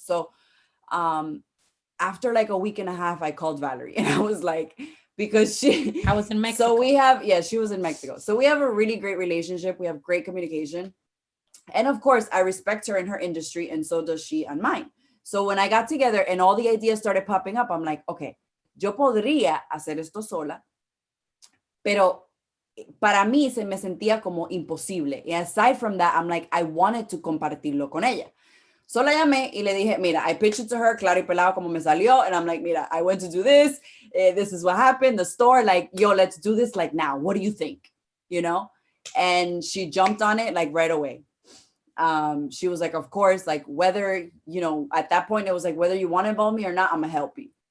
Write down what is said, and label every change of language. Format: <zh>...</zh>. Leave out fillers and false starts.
<en>So after like a week and a half, I called Valerie, and I was like, because I was in Mexico. So she was in Mexico. So we have a really great relationship. We have great communication. And of course, I respect her in her industry, and so does she on mine. So when I got together and all the ideas started popping up, I'm like, okay,</en> <es>yo podría hacer esto sola, pero para mí se me sentía como imposible.</es> <en>Y aside from that, I'm like, I wanted to</en> <es>compartirlo con ella. So la llamé y le dije, mira,</es> <en>I pitched it to her,</en> <es>claro y pelado como me salió.</es> <en>And I'm like, mira, I went to do this. This is what happened. The store, like, yo, let's do this like now. What do you think? You know? And she jumped on it like right away. She was like, of course, like whether, you know, at that point, it was like, whether you want to involve me or not, I'm gonna help you.</en>